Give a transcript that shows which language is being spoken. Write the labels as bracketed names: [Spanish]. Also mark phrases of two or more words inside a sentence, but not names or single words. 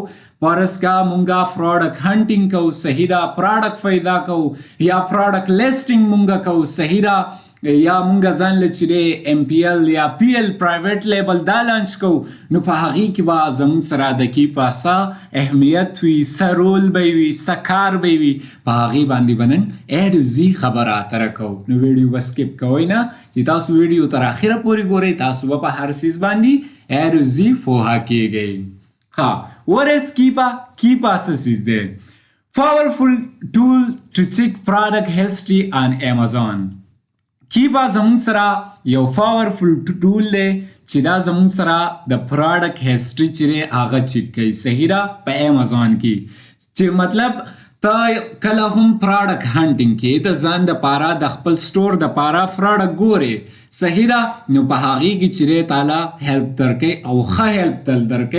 [Pashto] فرض که مونږ [English] product hunting [Pashto] کوو، صحیح ده، پروډکټ پیدا کوو یا [English] product listing [Pashto] مونږ کوو، صحیح ده، یا مونږ ځان له چې دی MPL یا PL [English] private label [Pashto] دا لانچ کوو، نو په هغې کې به زموږ سره د کیپا څه اهمیت وي، څه رول به وي، څه کار به وي، په هغې باندې به نن [English] A to Z [Pashto] خبره اتره کوو. نو ویډیو به سکیپ کوئ نه، چې تاسو ویډیو تر اخره پورې ګورئ، تاسو به په هر څیز باندې [English] A to Z [Pashto] پوهه کیږئ. [English] What is Keepa? Keepa [Pashto] څه دی؟ [English] Powerful tool to check product history on Amazon. [Pashto] Keepa زموږ سره یو [English] powerful tool [Pashto] دی چې دا زموږ سره د [English] product history [Pashto] چې دی هغه چیک کوي، صحیح ده، په امازون کې چې مطلب ته کله هم [English] product hunting [Pashto] کې د ځان دپاره د خپل سټور دپاره پروډکټ ګورې، صحیح ده، نو په هغې کې چې دی تاله هیلپ درکوي او ښه هیلپ تل درکوي.